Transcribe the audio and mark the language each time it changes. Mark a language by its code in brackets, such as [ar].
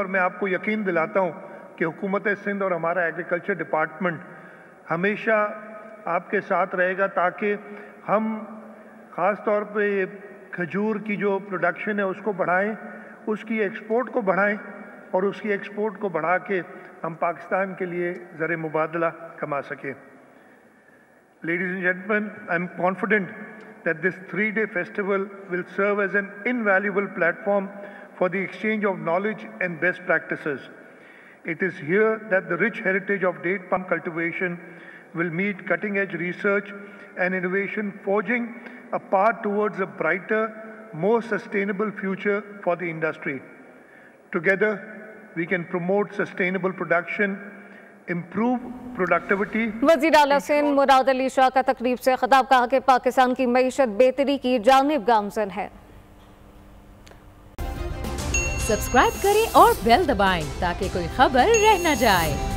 [hi] और मैं आपको यकीन दिलाता हूँ कि हुकूमत सिंध और हमारा एग्रीकल्चर डिपार्टमेंट हमेशा आपके साथ रहेगा ताकि हम ख़ास तौर पे खजूर की जो प्रोडक्शन है उसको बढ़ाएं, उसकी एक्सपोर्ट को बढ़ाएं और उसकी एक्सपोर्ट को बढ़ा के हम पाकिस्तान के लिए ज़र मुबादला कमा सकें। [en] Ladies and gentlemen, I am confident that this 3-day festival will serve as an invaluable platform for the exchange of knowledge and best practices. It is here that the rich heritage of date palm cultivation will meet cutting-edge research and innovation, forging a path towards a brighter, more sustainable future for the industry. Together, we can promote sustainable production, improve productivity. [hi] वज़ीर आला सिंध मुराद अली शाह का तकरीब से खिताब, कहा कि पाकिस्तान की मईशत बेहतरी की जानिब गामज़न है। सब्सक्राइब करें और बेल दबाएं ताकि कोई खबर रह न जाए।